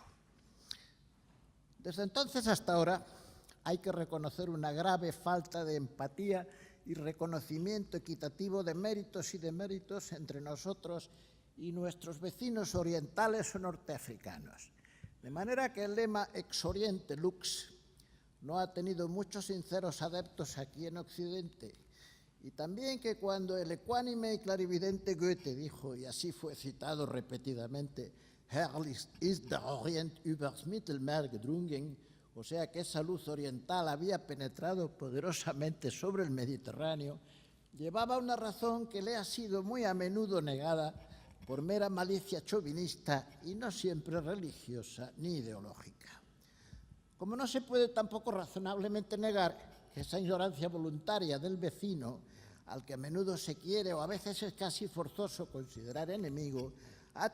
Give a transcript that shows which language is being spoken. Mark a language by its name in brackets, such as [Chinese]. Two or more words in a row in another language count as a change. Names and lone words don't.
[Spanish] Desde entonces hasta ahora hay que reconocer una grave falta de empatía y reconocimiento equitativo de méritos y deméritos entre nosotros y nuestros vecinos orientales o norteafricanos. De manera que el lema [Latin] Ex Oriente Lux [Spanish] no ha tenido muchos sinceros adeptos aquí en Occidente, y también que cuando el ecuánime y clarividente Goethe dijo, y así fue citado repetidamente, [German] Herrlich ist der Orient übers Mittelmeer gedrungen, [Spanish] o sea que esa luz oriental había penetrado poderosamente sobre el Mediterráneo, llevaba una razón que le ha sido muy a menudo negada por mera malicia chauvinista y no siempre religiosa ni ideológica. Como no se puede tampoco razonablemente negar que esa ignorancia voluntaria del vecino, al que a menudo se quiere o a veces es casi forzoso considerar enemigo, ha